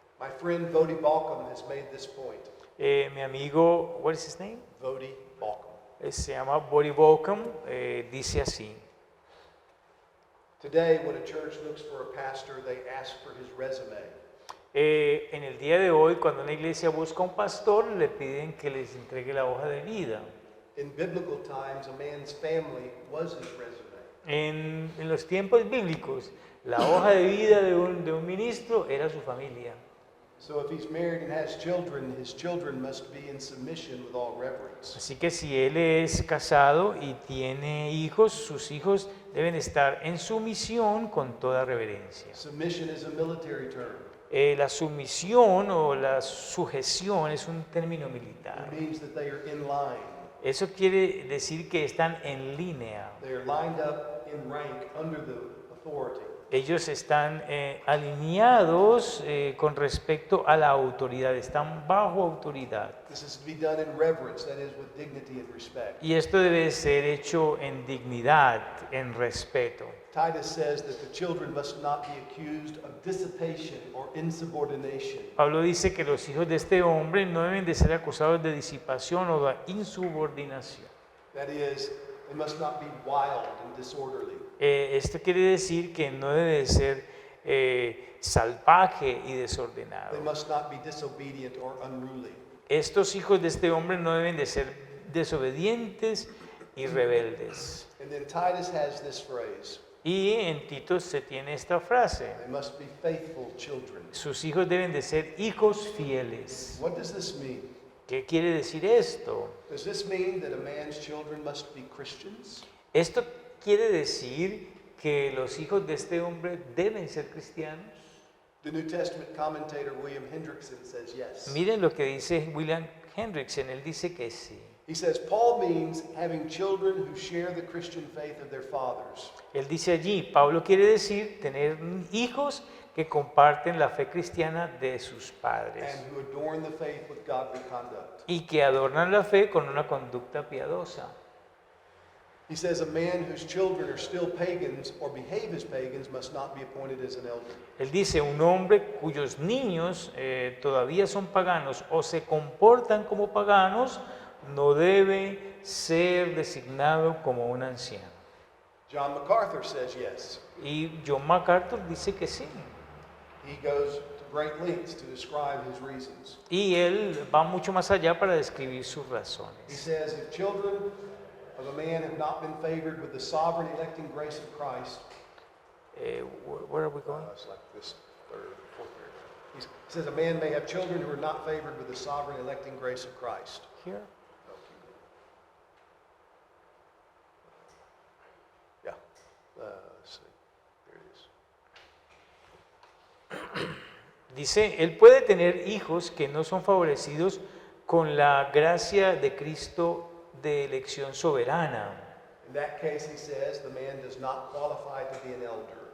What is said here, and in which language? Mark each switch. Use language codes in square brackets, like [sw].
[en] My friend Vodi Balcom has made this point. [es] Mi amigo, [en] what is his name? Vodi Balcom. [es] Se llama Body Balcom, dice así. [en] Today, when a church looks for a pastor, they ask for his resume. [es] En el día de hoy, cuando una iglesia busca un pastor, le piden que les entregue la hoja de vida. [en] In biblical times, a man's family was his resume. [es] En los tiempos bíblicos, la hoja de vida de un ministro era su familia. [en] So if he's married and has children, his children must be in submission with all reverence. [es] Así que si él es casado y tiene hijos, sus hijos deben estar en sumisión con toda reverencia. [en] Submission is a military term. [es] La sumisión o la sujeción es un término militar. [en] It means that they are in line. [es] Eso quiere decir que están en línea. [en] They are lined up in rank under the authority. [es] Ellos están alineados con respecto a la autoridad, están bajo autoridad. [en] This is to be done in reverence, that is, with dignity and respect. [es] Y esto debe ser hecho en dignidad, en respeto. [en] Titus says that the children must not be accused of dissipation or insubordination. [es] Pablo dice que los hijos de este hombre no deben de ser acusados de disipación o de insubordinación. [en] That is, they must not be wild and disorderly. [es] Esto quiere decir que no debe de ser salvaje y desordenado. [en] They must not be disobedient or unruly. [es] Estos hijos de este hombre no deben de ser desobedientes y rebeldes. [en] And then Titus has this phrase, [es] Y en Tito se tiene esta frase: [en] they must be faithful children. [es] sus hijos deben de ser hijos fieles. [en] What does this mean? [es] ¿Qué quiere decir esto? [en] Does this mean that a man's children must be Christians? [es] Esto quiere decir que los hijos de este hombre deben ser cristianos. [en] The New Testament commentator William Hendrickson says yes. [es] Miren lo que dice William Hendrickson, él dice que sí. [en] He says Paul means having children who share the Christian faith of their fathers. [es] Él dice allí, Pablo quiere decir tener hijos que comparten la fe cristiana de sus padres [en] And who adorn the faith with godly conduct. [es] y que adornan la fe con una conducta piadosa. [en] He says a man whose children are still pagans or behave as pagans must not be appointed as an elder. [es] Él dice, un hombre cuyos niños todavía son paganos o se comportan como paganos no debe ser designado como un anciano. [en] John MacArthur says yes. [es] Y John MacArthur dice que sí. [en] He goes to great lengths to describe his reasons. [es] Y él va mucho más allá para describir sus [en] He [es] razones. [en] says if children of a man have not been favored with the sovereign electing grace of Christ, Where are we going? it's like this third, fourth paragraph. He says a man may have children who are not favored with the sovereign electing grace of Christ. Here. Yeah. Let's see. There it is. [es] Dice, él puede tener hijos que no son favorecidos con la gracia de Cristo de elección soberana. [en] In that case, he says the man does not qualify to be an elder.